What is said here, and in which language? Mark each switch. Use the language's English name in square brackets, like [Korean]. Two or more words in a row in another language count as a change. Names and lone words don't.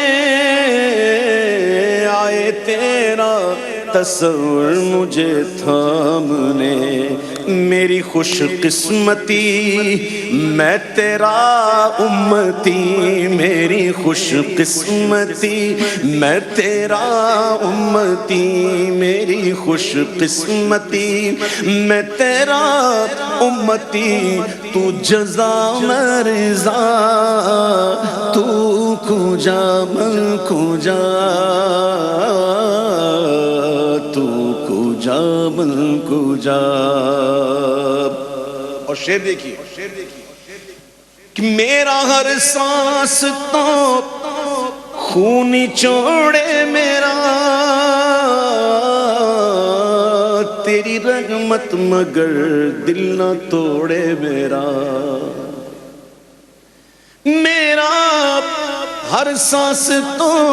[Urdu] آئے، تیرا تصور مجھے تھامنے، میری خوش قسمتی میں تیرا امتی، میری خوش قسمتی میں تیرا امتی، میری خوش قسمتی میں تیرا امتی، تو جزا میں رضا، [Persian] تو کجا من کجا، تو کجا من کجا، [Urdu] اور شعر دیکھیے کہ میرا ہر سانس تو خون چوڑے میرا، تیری رحمت مگر دل نہ توڑے میرا، میرا ہر سانس تو